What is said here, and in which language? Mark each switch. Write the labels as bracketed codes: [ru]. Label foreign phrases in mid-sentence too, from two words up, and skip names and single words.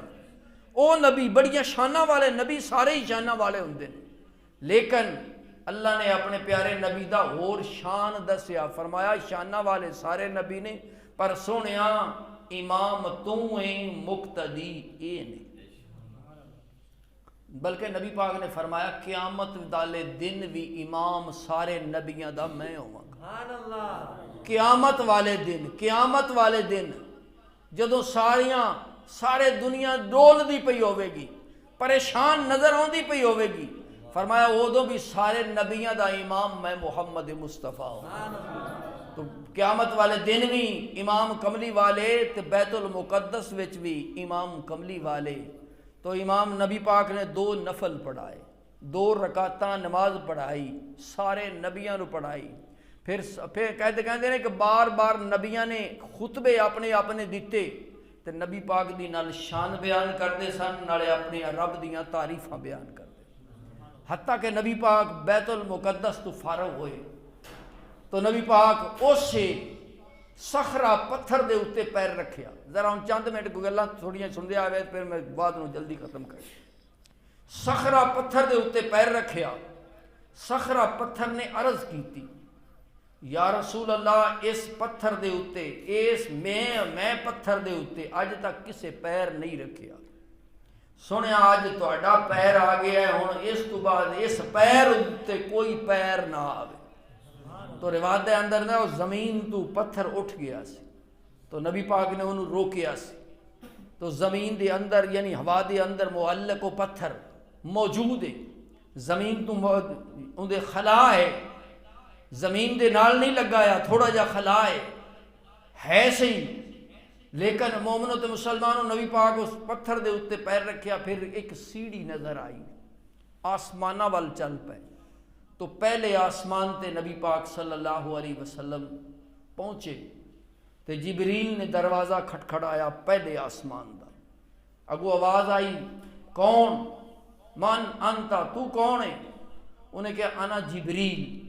[pa] او نبی بڑیاں شانہ والے نبی سارے ہی شانہ والے ہوندے نے لیکن اللہ نے اپنے پیارے نبی دا اور شان دسیا فرمایا شانہ والے سارے نبی نے پر سونیا امام تو ہیں مقتدی اے نے بلکہ نبی پاک نے فرمایا قیامت والے دن بھی امام سارے نبیاں دا میں ہوں قیامت والے دن جدوں سارے دنیا ڈول دی پئی ہوے گی پریشان نظر آندی پئی ہوے گی فرمایا ادو بھی سارے نبیاں دا امام میں محمد مصطفیٰ ہوں تو قیامت والے دن بھی امام کملی والے تے بیت المقدس وچ بھی امام کملی والے تو امام نبی پاک نے 2 نفل پڑھائے 2 رکعتاں نماز پڑھائی سارے نبیاں نو پڑھائی پھر کہتے ہیں کہ بار بار نبیاں نے خطبے اپنے دیتے تے نبی پاک دی نال شان بیان کرتے سن نالے اپنے رب دیاں تعریفاں بیان کرتے حتیٰ کہ نبی پاک بیت المقدس تو فارغ ہوئے تو نبی پاک اسے صخرہ پتھر دے اتے پیر رکھیا ذرا ان چند منٹ کو گلاں تھوڑیاں سن دے آوے پھر میں بعد میں جلدی ختم کر صخرہ پتھر دے اتے پیر رکھیا صخرہ پتھر نے عرض کیتی [ar] یا رسول [pa] اللہ اس پتھر دے اتے میں پتھر دے اتے اج تک کسے پیر نہیں رکھیا سنیا آج تہاڈا پیر آ گیا ہے ہن اس تو بعد اس پیر اتے کوئی پیر نہ آوے تو روایت دے اندر نہ زمین تو پتھر اٹھ گیا سی تو نبی پاک نے انہوں روکیا سی تو زمین دے اندر یعنی ہوا دے اندر معلق و پتھر موجود ہے زمین تو اندے خلا ہے زمین دے نال نہیں لگایا تھوڑا جا خلا ہے صحیح لیکن مومنوں تے مسلمانوں نبی پاک اس پتھر دے اتے پیر رکھیا پھر ایک سیڑھی نظر آئی آسمانہ وال چل پے تو پہلے آسمان تے نبی پاک صلی اللہ علیہ وسلم پہنچے تے جبریل نے دروازہ کھٹکھڑایا پہلے آسمان دا اگو آواز آئی کون [ar] من انتا [pa] تو کون ہے انہیں کہا [ar] انا جبریل